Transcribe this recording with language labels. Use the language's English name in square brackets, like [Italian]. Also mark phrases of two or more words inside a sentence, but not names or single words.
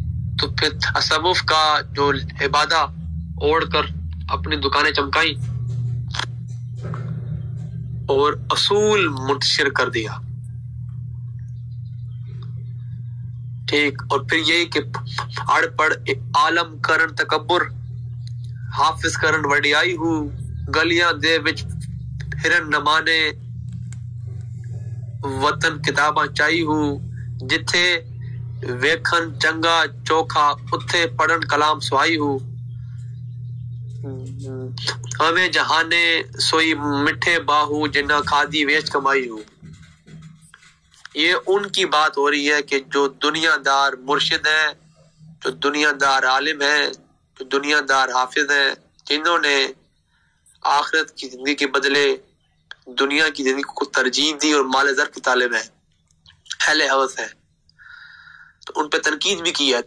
[Urdu] تو پھر تصوف کا جو عبادہ اوڑھ کر اپنی دکانیں چمکائیں اور اصول منتشر کر دیا. ٹھیک. اور پھر یہی کہ [Punjabi] اڑ پڑ عالم کرن تکبر، حافظ کرن وڈیائی ہو، گلیاں دے وچ پھرن نمانے وطن کتاباں چائی ہو، جتھے ویکھن چنگا چوکھا اتھے پڑھن کلام سوائی ہو، ہمیں جہانے سوئی مٹھے باہو جنہ کھادی ویچ کمائی ہو. [Urdu] یہ ان کی بات ہو رہی ہے کہ جو دنیا دار مرشد ہیں، جو دنیا دار عالم ہیں، جو دنیا دار حافظ ہیں، جنہوں نے آخرت کی زندگی کے بدلے دنیا کی زندگی کو ترجیح دی اور مال زر کی طالب ہے، اہل حوث ہے، تو ان پہ تنقید بھی کی ہے.